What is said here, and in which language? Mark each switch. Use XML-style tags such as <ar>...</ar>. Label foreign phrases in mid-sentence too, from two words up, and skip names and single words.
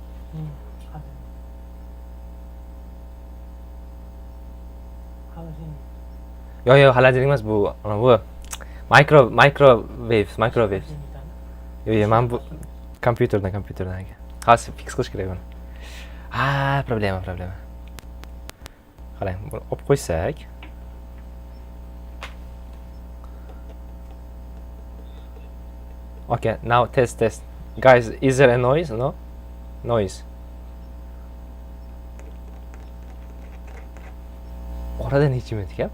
<uz>Yo'q, xolodilnik emas bu. Bu microwaves. Yo'q, men bu kompyuterdan aka. Hozir fix qilish kerak buni. Problema. Qarang, buni olib qo'ysak.</uz> <en>Okay, now test. Guys, is there a noise? No? Noise.</en> <uz>Orada necha minut gap?</uz>